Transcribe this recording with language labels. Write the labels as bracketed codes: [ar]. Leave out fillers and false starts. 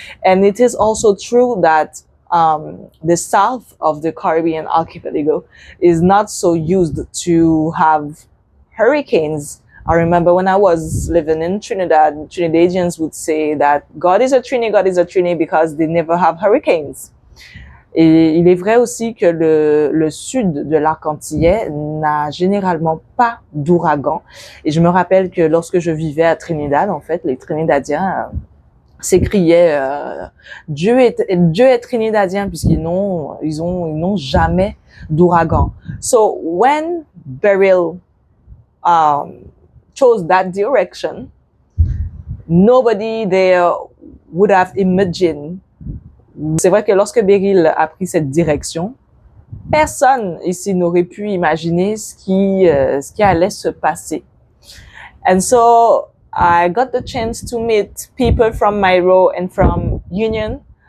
[en] And it is also true that the south of the Caribbean archipelago is not so used to have hurricanes. I remember when I was living in Trinidad, Trinidadians would say that God is a Trini because they never have hurricanes. [fr] Et il est vrai aussi que le sud de l'arc antillais n'a généralement pas d'ouragan. Et je me rappelle que lorsque je vivais à Trinidad, en fait, les Trinidadiens s'écriaient Dieu est trinidadien, puisqu'ils n'ont jamais d'ouragan. [en] So when Beryl chose that direction, nobody there would have imagined. [fr] C'est vrai que lorsque Béryl a pris cette direction, personne ici n'aurait pu imaginer ce qui allait se passer. [en] And so I got the chance to meet people from Mayreau and from Union.